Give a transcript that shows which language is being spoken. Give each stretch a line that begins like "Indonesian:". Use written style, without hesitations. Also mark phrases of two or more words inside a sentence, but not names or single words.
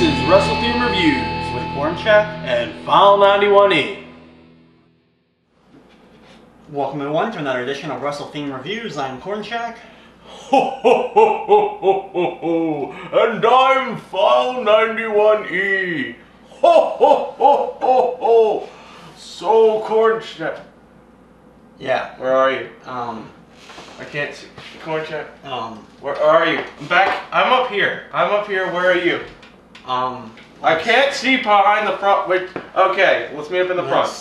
English: Wrestle Theme Reviews with Corncheck and File 91E. Welcome everyone to another edition of Wrestle Theme Reviews. I'm Corncheck. Ho ho ho ho ho ho ho! And I'm File 91E. Ho ho ho ho ho! So Corncheck. Yeah. Where are you? I can't see. Corncheck. Where are you? I'm back. I'm up here. Where are you? I can't see behind the front. Wait. Okay, let's meet up in the front.